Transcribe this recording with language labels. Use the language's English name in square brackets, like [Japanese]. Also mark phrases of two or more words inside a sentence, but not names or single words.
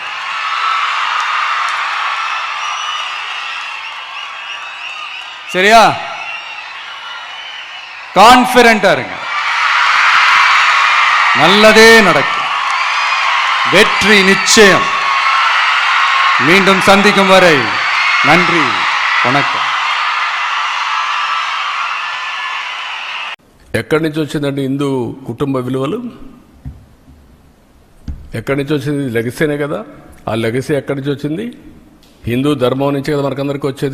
[Tamil] சரியா? கான்ஃபிடென்ட்டா இருங்க, நல்லதே நடக்கும், வெற்றி நிச்சயம். மீண்டும் சந்திக்கும் வரை நன்றி, వణకం. [Telugu] ఎక్కడి నుంచి వచ్చిందండి హిందూ కుటుంబ విలువలు? ఎక్కడి నుంచి వచ్చింది? లెగసీనే కదా. ఆ లెగసీ ఎక్కడి నుంచి వచ్చింది? హిందూ ధర్మం నుంచి కదా మనకందరికీ వచ్చేది.